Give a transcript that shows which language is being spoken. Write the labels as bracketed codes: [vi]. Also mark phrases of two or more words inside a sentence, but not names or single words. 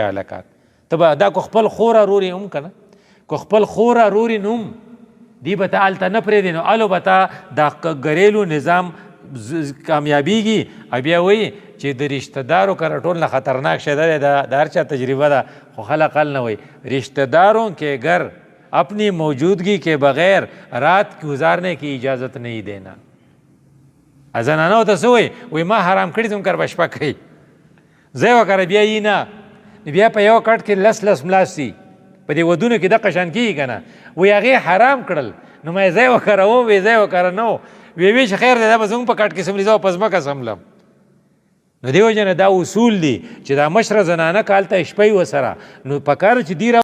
[ps] هلکات ته به دا کو خپل خوره رورې هم که نه کو خپل خوره رورې نو هم دی به ته هلته نه پرېږدې نو هلو به ته دا ګریلو نظام کامیابیږي او بیا وایي چې د رشته دارو کره ټول نه خطرناک شی دی د هر چا تجربه ده خو خلق حل نه وایي [ur] رشته داروں کے گھر اپنی موجودگی کے بغیر رات گزارنے کی اجازت نہیں دینا [ps] زنانو ته څه وایي ما حرام کړي ځم کر به شپه کوي ځای وکړه بیا یي نه بیا په یو کټ کې لس ملاستي په دې ودونو کې دقه شان کېږي که نه وایي هغې حرام کړل نو ما یې ځای وکړه وی ځای وکړه نه وی چې خیر دی دا به زموږ په کټ کې سملي زه په ځمکه سملم نو دې وجه نه دا اصول دي چې دا مشره زنانه که هلته شپی ورسره نو پکار چې دی